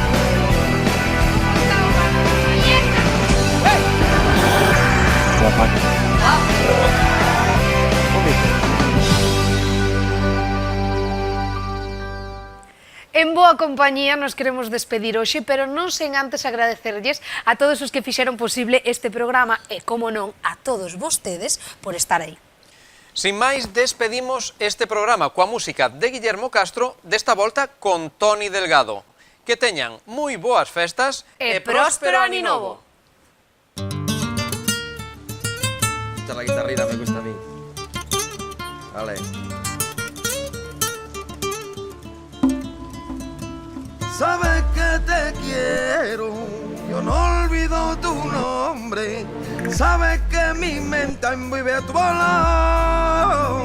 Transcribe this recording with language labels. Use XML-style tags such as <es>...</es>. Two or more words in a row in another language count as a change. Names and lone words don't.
<gl>En boa compañía nos queremos despedir hoxe, pero non sen antes agradecerlles a todos os que fixeron posible este programa e, como non, a todos vostedes por estar aí. Sin máis, despedimos este programa coa música de Guillermo Castro, desta volta con Toni Delgado. Que teñan moi boas festas e próspero ano novo.</gl> <es>Esta la guitarrita me gusta a mí. Vale. Sabes que te quiero, yo no olvido tu nombre. Sabes que mi mente envive a tu lado.</es>